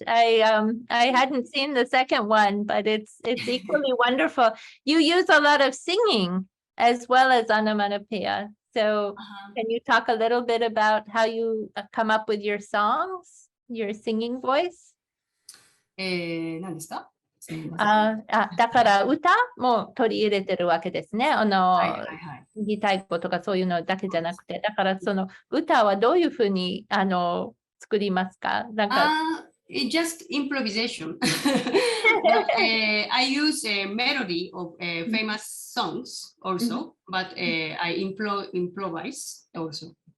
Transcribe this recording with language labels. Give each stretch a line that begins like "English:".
English: I hadn't seen the second one, but it's equally wonderful. You use a lot of singing as well as onomatopoeia. So can you talk a little bit about how you come up with your songs, your singing voice?
Japanese: 何ですか？すみません。だから歌も取り入れてるわけですね。はいはいはい。言いたいことかそういうのだけじゃなくて、だからその歌はどういうふうに作りますか？なんか。
English: It's just improvisation. But, I use a melody of famous songs also, but I improvise also.